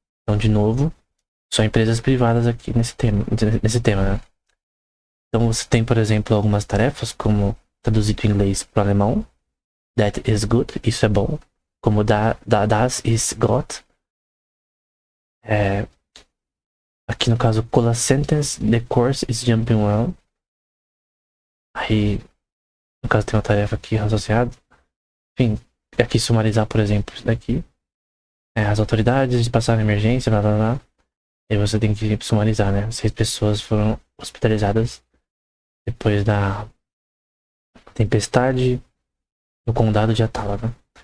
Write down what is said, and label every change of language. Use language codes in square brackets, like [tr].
[pt] Então, de novo, só empresas privadas aqui nesse tema, né? Então você tem, por exemplo, algumas tarefas como traduzir do inglês para o alemão, [en] that is good, [pt] isso é bom, como [de] das is gut. [pt] Aqui no caso, cola sentence, [en] the course is jumping well. [pt] Aí, no caso, tem uma tarefa aqui associada. Enfim, aqui sumarizar, por exemplo, isso daqui. As autoridades passaram emergência, blá blá blá. E você tem que sumarizar, né? 6 pessoas foram hospitalizadas depois da tempestade no condado de Atala, né?